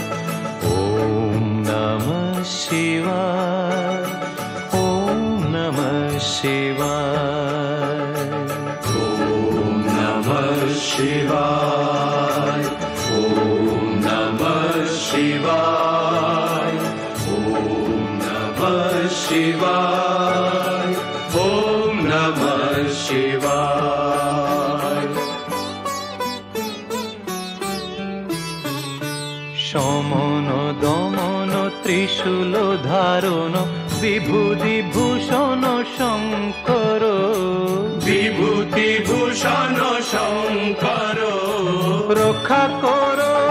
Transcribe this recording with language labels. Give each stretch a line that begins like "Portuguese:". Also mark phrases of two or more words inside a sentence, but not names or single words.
Sanskrit: ॐ नमः शिवाय, ॐ नमः शिवाय, ॐ नमः शिवाय, ॐ नमः शिवाय, ॐ नमः शिवाय, ॐ नमः शिवाय.
Bangla: সমন দমন ত্রিশূল ধারণ বিভূতি ভূষণ শঙ্কর, বিভূতি ভূষণ শঙ্কর রক্ষা কর,